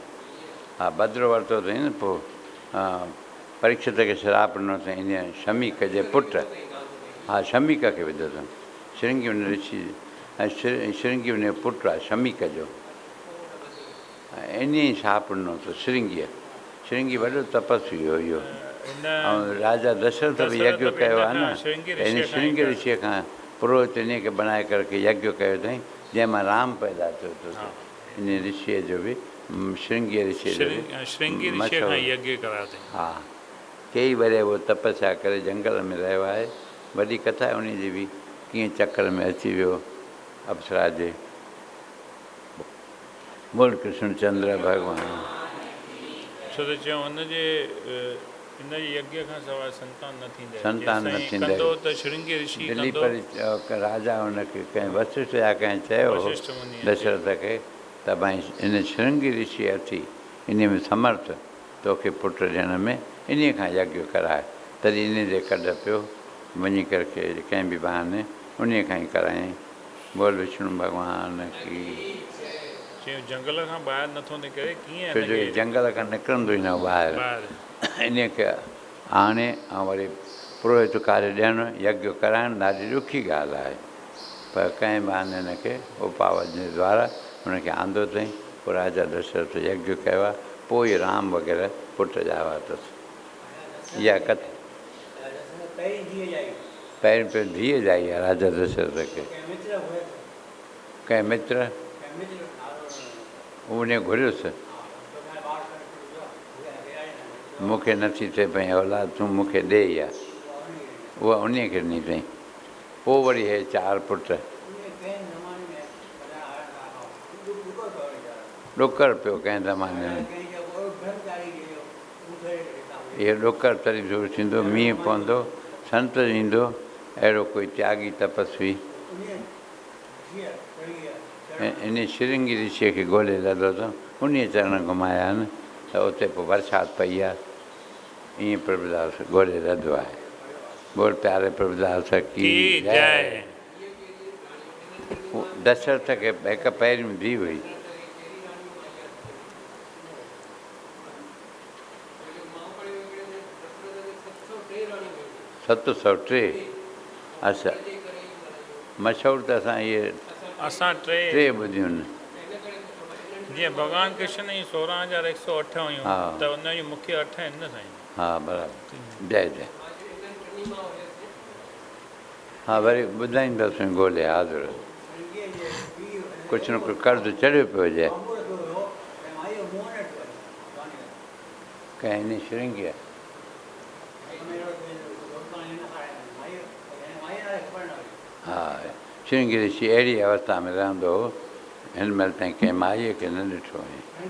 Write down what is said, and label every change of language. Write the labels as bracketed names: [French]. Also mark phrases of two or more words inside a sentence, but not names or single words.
[Sindhi] हा बदिरो वरितो अथई न पोइ परीक्षित खे श्राप ॾिनो अथई इन शमीक जे पुटु। हा शमीक खे विधो अथनि श्रृंगी उन ऋषि ऐं श्रृंगी उन जो पुटु आहे शमीक जो। इन ई शाप ॾिनो अथसि श्रृंगीअ। श्रृंगी वॾो तपस्वी हो इहो, ऐं राजा दशरथ बि यज्ञ कयो आहे न इन श्रृंगी ऋषिअ खां पुरोहित इन खे बनाए करके यज्ञ कयो अथई जंहिंमां राम पैदा थियो अथसि। इन ऋषिअ जो बि श्रृंगी ऋषि श्रृंगी ऋषि खां यज्ञ करायो अथई। हा कई वरी उहो तपस्या करे जंगल में रहियो आहे। वॾी कथा आहे उनजी बि कीअं चक्कर में अची वियो अप्सरा जे। [Hindi] बोल कृष्ण चंद्र भॻवान। [Sindhi] छो त चयूं हुनजे इन यज्ञ खां सवाइ संतान न थींदे। संतान न थींदे। कंदो त श्रृंगी ऋषि दिल्ली कंदो। पर राजा हुनखे कंहिं वशिष्ठ या कंहिं चयो हो वशिष्ठ मुनि दशरथ खे त भाई इन श्रृंगी ऋषि अची इन में समर्थ तोखे पुट ॾियण में इन खां यज्ञ कराए, तॾहिं इन जे कढ पियो वञी करके कंहिं बि बहाने उन खां ई करायईं। [Hindi] बोल विष्णु भॻवान की। [Sindhi] चयो जंगल खां ॿाहिरि नथो निकिरे, कीअं छो जो हिनखे जंगल खां निकिरंदो ई न ॿाहिरि, ॿाहिरि इन खे आणे ऐं वरी पुरोहित कार्य ॾियणु यज्ञ कराइणु ॾाढी ॾुखी ॻाल्हि आहे। पर कंहिं बहाने हिनखे उपावज जे द्वारा हुनखे आंदो अथई। पोइ राजा दशरथ यज्ञ कयो आहे, पोइ राम वग़ैरह पुट ॼावा अथसि। इहा कथा पहिरीं धीअ ॼाई आहे राजा दशरथ खे। कंहिं मित्र उन घुरियुसि, मूंखे नथी थिए पई औलाद, तूं मूंखे ॾे इहा, उहा उन खे ॾिनी अथई। पोइ वरी हे 4 पुट ॾुकर पियो कंहिं ज़माने में। इहो ॾुकर तॾहिं दूर थींदो, मींहुं पवंदो, संत ईंदो, अहिड़ो कोई त्यागी तपस्वी इन श्रृंगी ऋषिअ खे ॻोल्हे लधो अथऊं, उन चरण घुमाया आहिनि त उते पोइ बरसाति पई आहे। ईअं प्रभुदास ॻोल्हे लधो आहे। [Hindi] बोल प्यारे प्रभुदास की जय। [Sindhi] दशरथ खे हिकु पहिरीं धीउ हुई, सत सौ टे। अच्छा, मशहूरु त असां टे ॿुधियूं आहिनि। जीअं भॻवानु कृष्ण जी 16,108 हुयूं, हा। त उन जी मूंखे 8 आहिनि न साईं। हा बराबरि, जय जय। हा वरी ॿुधाईंदसि ॻोल्हे हाज़ुर। कुझु न कुझु कर्ज़ु चढ़ियो पियो हुजे कंहिं इन श्रृंगीअ। हा, श्रृंगी ऋषि अहिड़ी अवस्था में रहंदो हो, हिन महिल ताईं कंहिं माईअ खे न ॾिठो हुई।